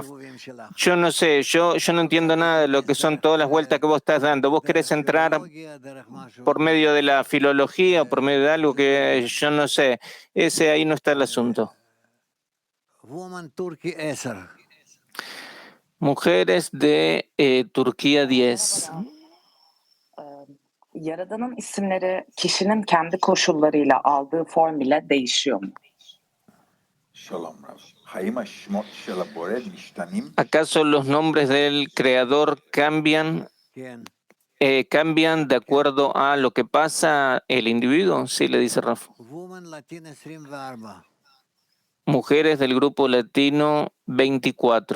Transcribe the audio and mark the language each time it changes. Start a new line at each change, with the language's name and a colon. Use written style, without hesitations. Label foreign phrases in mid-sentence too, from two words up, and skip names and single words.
Spanish: Yo no sé, yo no entiendo nada de lo que son todas las vueltas que vos estás dando. Vos querés entrar por medio de la filología o por medio de algo que yo no sé. Ahí no está el asunto. Mujeres de Turquía 10.
Turkish: Yaradan'ın isimleri kişinin kendi koşullarıyla aldığı form ile değişiyor mu?
Spanish: ¿Acaso los nombres del Creador cambian de acuerdo a lo que pasa el individuo? Sí, le dice Rafa. Mujeres del grupo latino 24.